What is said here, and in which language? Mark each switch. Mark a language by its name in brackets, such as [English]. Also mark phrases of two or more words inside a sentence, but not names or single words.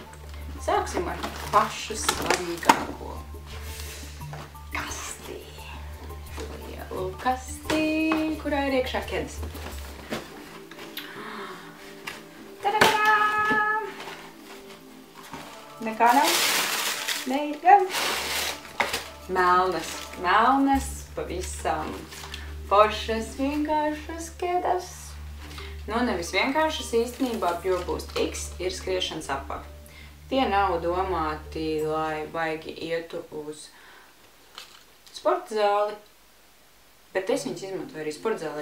[Latvian] Sāksim ar pašu svarīgāko. Kasti. Lielu kasti, kurā ir iekšā ķedes. Nekā nav? [English] There you go. [Latvian] Melnas, pavisam foršas, vienkāršas ķedes. Nu, nevis vienkāršas, īstenībā Pure Boost X ir skriešanas apavi. Tie nav domāti, lai baigi ietu uz sporta zāli, bet es viņus izmantoju arī sporta zālē.